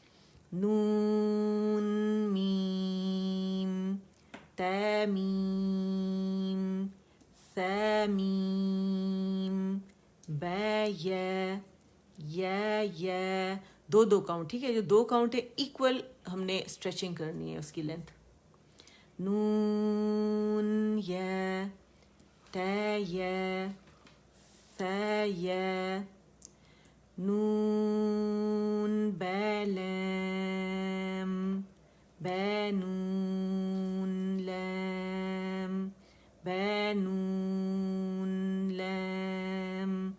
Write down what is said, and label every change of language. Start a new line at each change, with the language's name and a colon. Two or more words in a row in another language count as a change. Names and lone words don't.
Arabic: نون میم تا میم ثا میم با یا
Urdu: دو دو کاؤنٹ. ٹھیک ہے. جو دو کاؤنٹ ہے ایکول ہم نے اسٹریچنگ کرنی ہے اس کی لینتھ.
Arabic: نون یا تا یا ثا یا نون با لام با نون لام با نون لام.